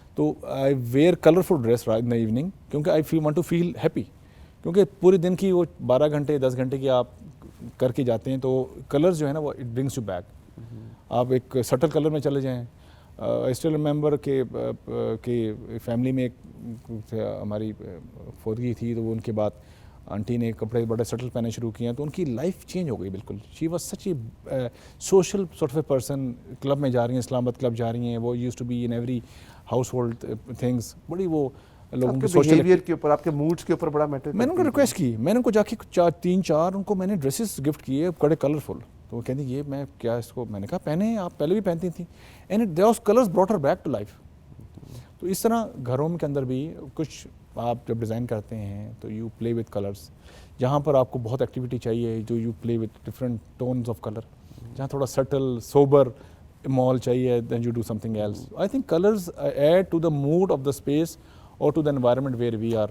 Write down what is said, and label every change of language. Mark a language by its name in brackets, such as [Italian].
[Urdu] تو [English] I wear colourful dress in the evening [Urdu] کیونکہ [English] I want to feel happy, [Urdu] کیونکہ پورے دن کی وہ 12 گھنٹے 10 گھنٹے کی آپ کر کے جاتے ہیں تو کلرز جو ہے نا وہ [English] It brings you back. [Urdu] آپ ایک سٹل کلر میں چلے جائیں. [English] I still remember [Urdu] کہ فیملی میں ایک ہماری فوتگی تھی, تو وہ ان کے بعد آنٹی نے کپڑے بڑے سٹل پہنے شروع کیے ہیں, تو ان کی لائف چینج ہو گئی بالکل. [English] She was such a social sort of a person. [Urdu] Club میں جا رہی ہیں, اسلام آباد کلب جا رہی ہیں, وہ [English] Used to be in every household things. [Urdu] بڑی وہ لوگوں کے سوشل بیہیویئر کے اوپر, آپ کے موڈس کے اوپر بڑا میٹر. میں نے ان کو ریکویسٹ کی, میں نے ان کو جا کے 3-4 ان کو میں نے ڈریسز گفٹ کیے بڑے کلرفل. تو وہ کہتی یہ میں کیا اس کو, میں نے کہا پہنے, آپ پہلے بھی پہنتی تھیں, [English] And those colours brought her back to life. [Urdu] تو اس طرح گھروں کے اندر بھی کچھ آپ جب ڈیزائن کرتے ہیں تو [English] You play with colours. [Urdu] جہاں پر آپ کو بہت ایکٹیویٹی چاہیے جو [English] You play with different tones of colour. [Urdu] جہاں تھوڑا سٹل سوبر مال چاہیے [English] Then you do something else. I think colours add to the mood of the space اور to the environment where we are.